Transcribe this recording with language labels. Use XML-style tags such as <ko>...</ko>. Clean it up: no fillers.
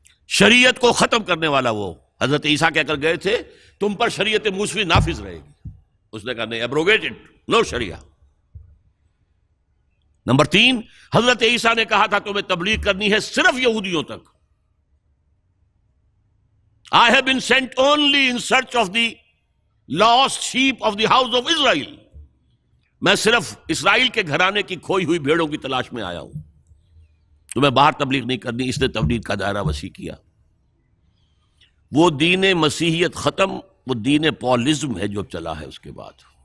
<ur>شریعت کو ختم کرنے والا وہ حضرت عیسیٰ کہہ کر گئے تھے تم پر شریعت موسوی نافذ رہے گی. اس نے کہا نہیں،</ur> <en>Abrogated, no شریعہ.</en> <ur>نمبر 3، حضرت عیسیٰ نے کہا تھا تمہیں تبلیغ کرنی ہے صرف یہودیوں تک.</ur> <en>I have been sent only in search of the lost sheep of the house of Israel.</en> <ur>میں صرف اسرائیل کے گھرانے کی کھوئی ہوئی بھیڑوں کی تلاش میں آیا ہوں، تمہیں باہر تبلیغ نہیں کرنی. اس نے تبلیغ کا دائرہ وسیع کیا. وہ دین مسیحیت ختم، وہ دین پالزم ہے جو چلا ہے اس کے بعد.</ur>